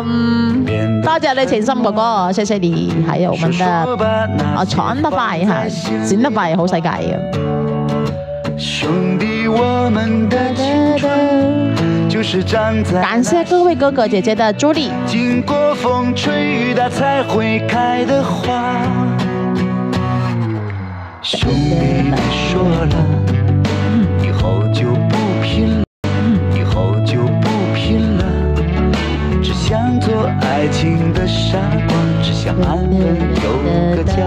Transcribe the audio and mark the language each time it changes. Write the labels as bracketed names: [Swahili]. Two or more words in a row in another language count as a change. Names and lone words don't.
[Chinese] 多謝你情深哥哥，謝謝你，還有我們的傳得快哈，閃得快好世界啊！感謝各位哥哥姐姐的助力。經過風吹雨打才會開的花。兄弟，你說了，以後就不拼了，以後就不拼了，只想做愛情的傻瓜，只想安穩有個家。